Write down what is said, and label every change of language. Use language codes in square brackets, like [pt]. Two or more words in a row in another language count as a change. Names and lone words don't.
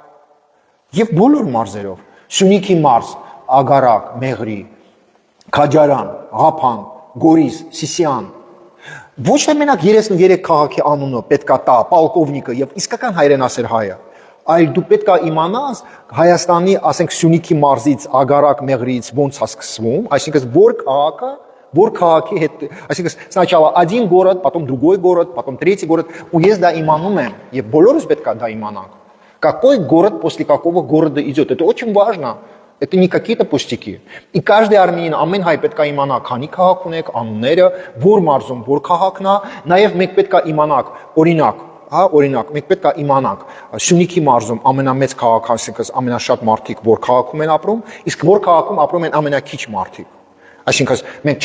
[hy] եւ բոլոր մարզերով։ Սյունիքի մարզ, Ագարակ, Մեղրի, Քաջարան, Ղափան, Գորիս, Սիսիան։ Ոչ թե մենակ 33 քաղաքի անունը պետքա տա, պոլկովնիկը եւ իսկական հայրենասեր հայը, այլ դու պետքա իմանաս Հայաստանի, ասենք Սյունիքի մարզից, Ագարակ, Մեղրիից ոնց է սկսվում, այսինքն որ քաղաքի հետ, այսինքն [ru] сначала один город, потом другой город, потом третий город, [hy] ու ես դա իմանում եմ եւ բոլորս պետքա դա իմանանք։ [ru] Какой город после какого города идет? Это очень важно. Это не какие-то пустяки. И каждый армянин, [hy] ամեն հայ պետք է իմանա, քանի քաղաք ունեք, անունները, որ մարզում որ քաղաքն է, նաև մենք պետք է իմանանք, օրինակ, հա, օրինակ, մենք պետք է իմանանք, Սյունիքի մարզում ամենամեծ քաղաքը, այսինքն ամենաշատ մարդիկ որ քաղաքում են ապրում, իսկ որ քաղաքում ապրում են ամենակիչ մարդիկ։ Այսինքն մենք